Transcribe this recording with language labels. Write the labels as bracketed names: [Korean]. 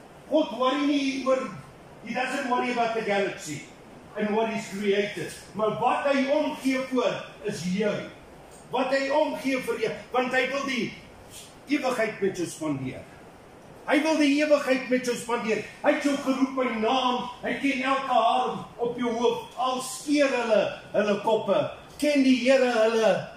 [Afrikaans] God worry nie oor, [English] he doesn't worry about the galaxy and what is created. [Afrikaans] Maar wat hy omgee voor is jy. Wat hy omgee vir jou, want hy wil die ewigheid met jou spandeer. Hy wil die ewigheid met jou spandeer. Hy het jou geroep by naam, hy ken elke haar op jou hoof, al skeer hulle koppe, ken die Here hulle